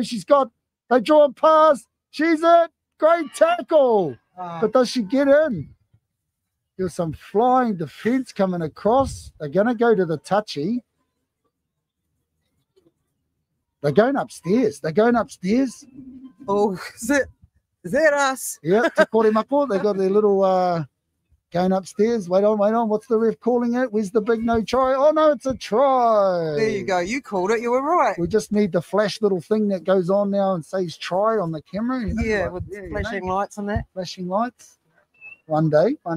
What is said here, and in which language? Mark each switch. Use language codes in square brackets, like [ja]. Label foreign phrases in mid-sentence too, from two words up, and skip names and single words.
[en] They draw a pass. She's it. Great tackle. But does she get in? There's some flying defense coming across. They're going to go to the touchy. They're going upstairs. Oh, is that us? Yeah, [mi] te kore mako. [en] They got their little going upstairs. Wait on. What's the ref calling it? Where's the big no try? Oh, no, it's a try. There you go. You called it. You were right. We just need the flash little thing that goes on now and says try on the camera. You know, Yeah, with flashing lights and that. Flashing lights. One day.